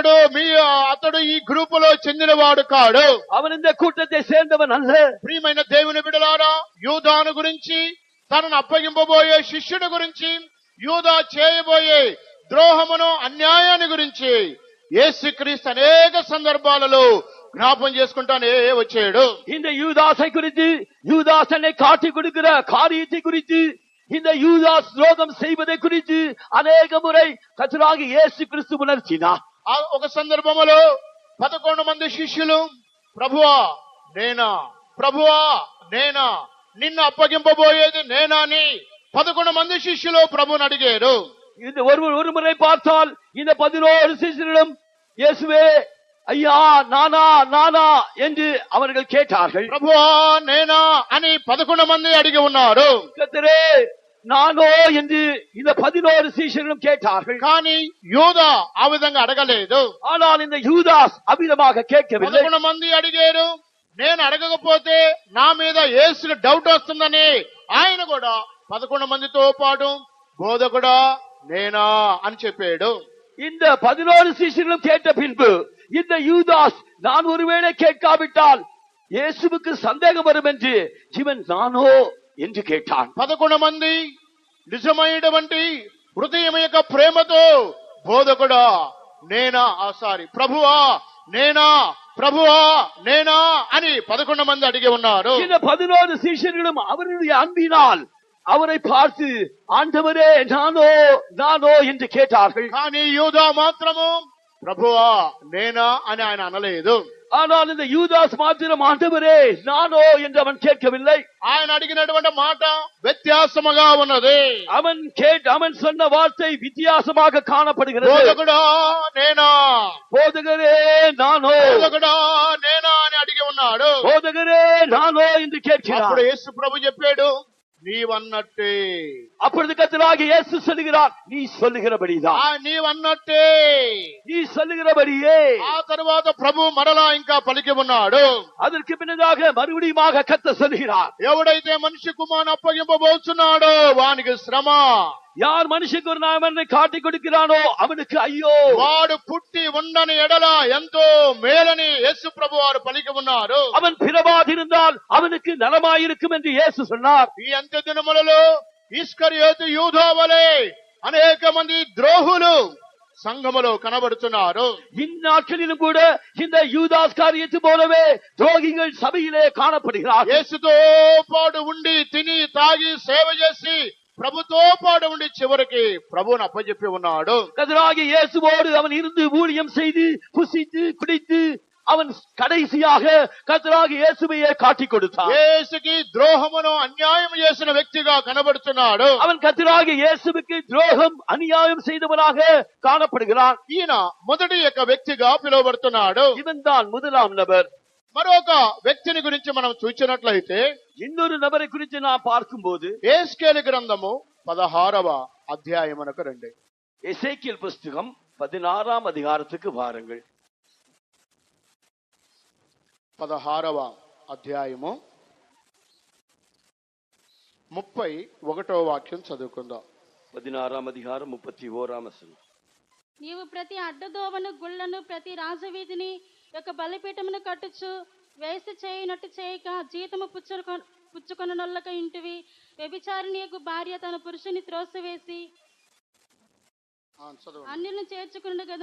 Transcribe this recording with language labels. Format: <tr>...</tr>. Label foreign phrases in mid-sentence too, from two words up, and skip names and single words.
<te>అతడు ఈ గ్రూపులో చెందినవాడు కాడు.</te> <ta>அவன் இந்த கூட்டத்தை சேர்ந்தவன் அல்ல.</ta> <te>ప్రియమైన దేవుని బిడ్డలారా, యూదాను గురించి, తనను అప్పగింపబోయే శిష్యుడి గురించి, యూదా చేయబోయే ద్రోహమును, అన్యాయాన్ని గురించి యేసుక్రీస్తు అనేక సందర్భాలలో జ్ఞాపం చేసుకుంటానే వచ్చాడు.</te> <ta>இந்த யூதாசை குறித்து, யூதாஸ் தன்னை காட்டிக் கொடுக்கிற காரியத்தை குறித்து, இந்த யூதாஸ் துரோகம் செய்வதை குறித்து அநேக முறை கர்த்தராகிய இயேசு கிறிஸ்து உணர்த்தினார்.</ta> <te>ఒక సందర్భంలో 11 మంది శిష్యులు, ప్రభువా నేనా, ప్రభువా నేనా, నిన్ను అప్పగింపబోయేది నేనా అని 11 మంది శిష్యులు ప్రభువుని అడిగారు.</te> <ta>இந்த ஒரு முறை பார்த்தால் இந்த 11 சீஷர்களும் இயேசுவே ஐயா நானா நானா என்று அவர்கள் கேட்டார்கள்.</ta> <te>ప్రభువా నేనా అని 11 మంది అడిగి ఉన్నారు.</te> <ta>கர்த்தரே நானோ என்று இந்த 11 சீஷர்களும் கேட்டார்கள்.</ta> <te>కానీ యూదా ఆ విధంగా అడగలేదు.</te> <ta>ஆனால் இந்த யூதாஸ் அவ்விதமாக கேட்கவில்லை.</ta> <te>11 మంది అడిగారు. నేను అడగకపోతే నా మీద యేసుకు డౌట్ వస్తుందని ఆయన కూడా 11 మందితో పాటు బోధకుడా నేనా అని చెప్పాడు.</te> <ta>இந்த 11 சீஷர்களும் கேட்ட பின்பு இந்த யூதாஸ் நான் ஒருவேளை கேட்காவிட்டால் இயேசுவுக்கு சந்தேகம் வரும் என்று இவன் நானோ என்று கேட்டான்.</ta> <te>11 మంది నిజమైనటువంటి హృదయం యొక్క ప్రేమతో బోధకుడా నేనా, ప్రభువా నేనా, ప్రభువా నేనా అని 11 మంది అడిగి ఉన్నారు.</te> <ta>இந்த 11 சீஷர்களும் அவருடைய அன்பினால் அவரை பார்த்து ஆண்டவரே நானோ நானோ என்று கேட்டார்கள்.</ta> <te>కానీ యూదా మాత్రము ప్రభువా నేనా అని ఆయన అనలేదు.</te> <ta>ஆனால் இந்த யூதாஸ் மாத்திரம் ஆண்டவரே நானோ என்று அவன் கேட்கவில்லை.</ta> <te>ఆయన అడిగినటువంటి మాట వ్యత్యాసముగా ఉన్నది.</te> <ta>அவன் சொன்ன வார்த்தை வித்தியாசமாக காணப்படுகிறது.</ta> <te>బోధకుడా నేనా,</te> <ta>போதகரே நானோ,</ta> <te>బోధకుడా నేనా అని అడిగి ఉన్నాడు.</te> <ta>போதகரே நானோ என்று கேட்கிறார்.</ta> <te>అప్పుడు యేసు ప్రభు చెప్పాడు, నీవన్నట్టే.</te> <ta>அப்பொழுது கர்த்தராகிய இயேசு சொல்லுகிறார், நீ சொல்லுகிறபடிதான்.</ta> <te>నీవన్నట్టే,</te> <ta>நீ சொல்லுகிறபடியே.</ta> <te>ఆ తరువాత ప్రభు మరలా ఇంకా పలికి ఉన్నాడు.</te> <ta>அதற்கு பின்னதாக மறுபடியுமாக கர்த்தர் சொல்லுகிறார்,</ta> <te>ఎవడైతే మనిషి కుమారుని అప్పగింపబోతున్నాడో వానికి శ్రమ.</te> <ta>யார் மனுஷனுக்கு ஒரு நாமத்தை காட்டிக் கொடுக்கிறானோ அவனுக்கு ஐயோ.</ta> <te>వాడు పుట్టి ఉండని ఎడల ఎంతో మేలని యేసు ప్రభు వారు పలికి ఉన్నారు.</te> <ta>அவன் பிறவாதிருந்தால் அவனுக்கு நலமாயிருக்கும் என்று இயேசு சொன்னார்.</ta> <te>ఈ అంత్య దినములలో ఇస్కరియోతు యూదా వలె అనేక మంది ద్రోహులు సంఘములో కనబడుతున్నారు.</te> <ta>இந்நாட்களிலும் கூட இந்த யூதாஸ் காரியத்தை போலவே துரோகிகள் சபையிலே காணப்படுகிறார்கள்.</ta> <te>యేసుతో పాటు ఉండి తిని తాగి సేవ చేసి ప్రభుతో పాటు ఉండి చివరికి ప్రభువును అప్పచెప్పి ఉన్నాడు.</te> <ta>கர்த்தராகிய இயேசுவோடு அவன் இருந்து ஊழியம் செய்து புசித்து குடித்து அவன் கடைசியாக கர்த்தராகிய இயேசுவையே காட்டிக் கொடுத்தான்.</ta> <te>యేసుకి ద్రోహమును అన్యాయం చేసిన వ్యక్తిగా కనబడుతున్నాడు.</te> <ta>அவன் கர்த்தராகிய இயேசுவுக்கு துரோகம் அநியாயம் செய்தவனாக காணப்படுகிறான்.</ta> <te>ఈయన మొదటి యొక్క వ్యక్తిగా పిలువబడుతున్నాడు.</te> <ta>இவன் தான் முதலாம் நபர்.</ta> <te>మరొక వ్యక్తిని గురించి మనం చూసినట్లయితే</te> <ta>இன்னொரு நபரை குறித்து நாம் பார்க்கும்போது</ta> <te>యేస్కేలు గ్రంథము 16వ అధ్యాయమునకు రండి.</te> <ta>எசேக்கியேல் புஸ்தகம் 16ஆம் அதிகாரத்துக்கு வாருங்கள்.</ta> <te>16వ అధ్యాయము 31వ వాక్యం చదువుకుందాం.</te> <ta>16ஆம் அதிகாரம் 31ஆம் வசனம்.</ta> <te>నీవు ప్రతి అడ్డదోవను గుళ్లను ప్రతి రాజవీధిని యొక్క బలిపీఠమును కట్టుచు వేసి చేయనట్టు చేయక జీతము పుచ్చుకొనొల్లక ఇంటివి. వ్యభిచారిణి యొక్క భార్య తన పురుషుని త్రోసివేసి అన్యులను చేర్చుకున్నాడు కదా.</te>